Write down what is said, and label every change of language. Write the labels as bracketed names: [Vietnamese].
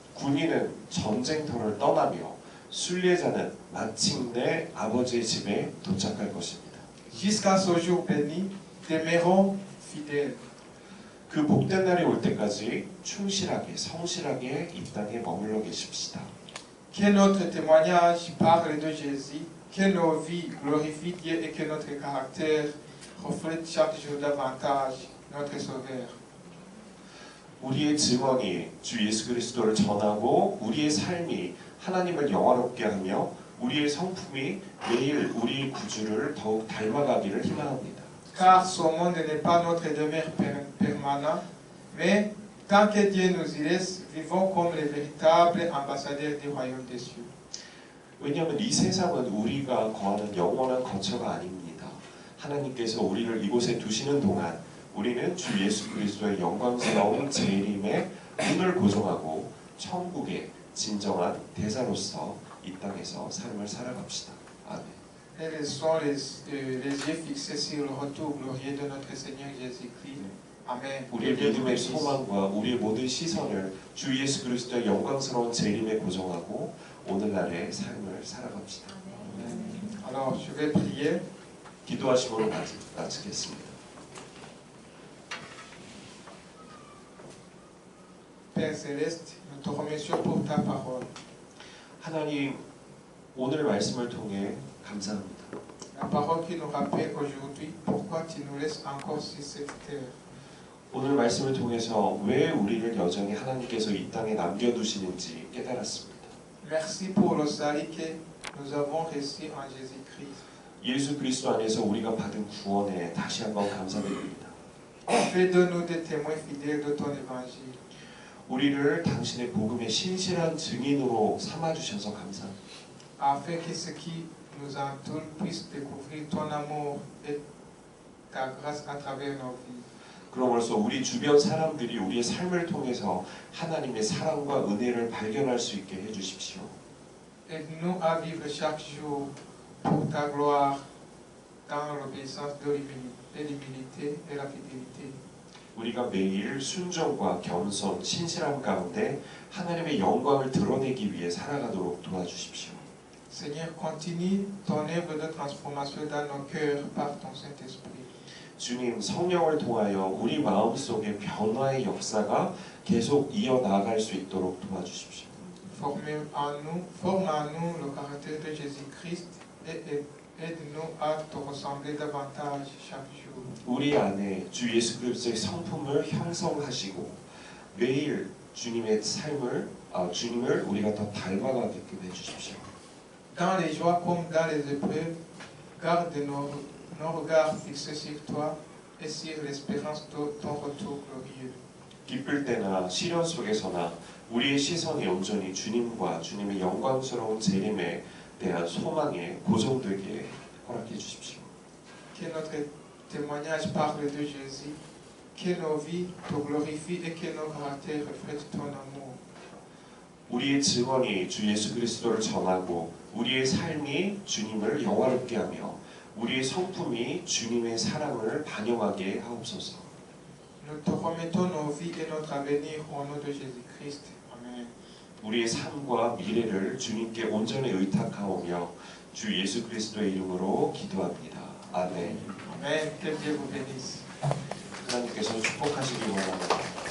[Korean] 군인은 전쟁터를 떠나며 순례자는 마침내 아버지의 집에 도착할 것입니다. [French] Jusqu'à ce jour béni, demeurons fidèles. [Korean] 그 복된 날이 올 때까지 충실하게 성실하게 이 땅에 머물러 계십시다. [French] Que notre témoignage parle de Jésus, que nos vies glorifient Dieu et que notre caractère reflète chaque jour davantage notre Sauveur. [Korean] 우리의 증언이 주 예수 그리스도를 전하고 우리의 삶이 하나님을 영화롭게 하며 우리의 성품이 매일 우리 구주를 더욱 닮아가기를 희망합니다. [French] Car ce monde n'est pas notre demeure permanente, mais tant que Dieu nous y laisse, vivons comme les véritables ambassadeurs du royaume des cieux. [Korean] 왜냐하면 이 세상은 우리가 거하는 영원한 거처가 아닙니다. 하나님께서 우리를 이곳에 두시는 동안 우리는 주 예수 그리스도의 영광스러운 재림에 눈을 고정하고 천국의 진정한 대사로서 이 땅에서 삶을 살아갑시다. 아멘. [French] Et laissons les yeux fixés sur le retour glorieux de notre Seigneur Jésus-Christ. Amen. [Korean] 우리의 믿음의 소망과 우리의 모든 시선을 주 예수 그리스도의 영광스러운 재림에 고정하고 오늘날의 삶을 살아갑시다. [French] Alors, je vais prier. [Korean] 기도하심으로 마치겠습니다. [French] Père Céleste, nous te remercions pour ta parole. [Korean] 하나님, 오늘 말씀을 통해 감사합니다. [French] La parole qui nous rappelle aujourd'hui pourquoi tu nous laisses encore sur cette terre. [Korean] 오늘 말씀을 통해서 왜 우리를 여전히 하나님께서 이 땅에 남겨두시는지 깨달았습니다. [French] Merci pour le salut que nous avons reçu en Jésus-Christ. [Korean] 예수 그리스도 안에서 우리가 받은 구원에 다시 한번 감사드립니다. [French] Fais de nous des témoins fidèles de ton évangile. [Korean] 우리를 당신의 복음의 신실한 증인으로 삼아주셔서 감사합니다. [French] Afin que ceux qui nous entourent puissent découvrir ton amour et ta grâce à travers nos vies. [Korean] 그러므로써 우리 주변 사람들이 우리의 삶을 통해서 하나님의 사랑과 은혜를 발견할 수 있게 해주십시오. [French] Aide-nous à vivre chaque jour pour ta gloire dans l'obéissance de l'humilité et la fidélité. [Korean] 우리가 매일 순종과 겸손, 신실함 가운데 하나님의 영광을 드러내기 위해 살아가도록 도와주십시오. [French] Seigneur, continue ton œuvre de transformation dans nos cœurs par ton Saint-Esprit. [Korean] 주님, 성령을 통하여 우리 마음속에 변화의 역사가 계속 이어나갈 수 있도록 도와주십시오. [French] Forme en nous le caractère de Jésus-Christ et aide-nous à te ressembler davantage chaque jour. [Korean] 우리 안에 주 예수 그리스도의 성품을 형성하시고 매일 주님의 삶을 주님을 우리가 더 닮아가게끔 해주십시오. [French] Dans les joies comme dans les épreuves, garde nos regards fixés sur toi et sur l'espérance de ton retour glorieux. [Korean] 기쁠 때나 시련 속에서나 우리의 시선이 온전히 주님과 주님의 영광스러운 재림에 대한 소망에 고정되게 허락해 주십시오. [French] Que notre témoignage parle de Jésus, que nos vies te glorifient et que nos caractères reflètent ton amour. [Korean] 우리의 증언이 주 예수 그리스도를 전하고 우리의 삶이 주님을 영화롭게 하며 우리의 성품이 주님의 사랑을 반영하게 하옵소서. [French] Nous te remettons nos vies et notre avenir au nom de Jésus-Christ. Amen. [Korean] 우리의 삶과 미래를 주님께 온전히 의탁하오며 주 예수 그리스도의 이름으로 기도합니다. 아멘. [French] Amen. Que Dieu vous bénisse. [Korean] 하나님께서 축복하시기 바랍니다.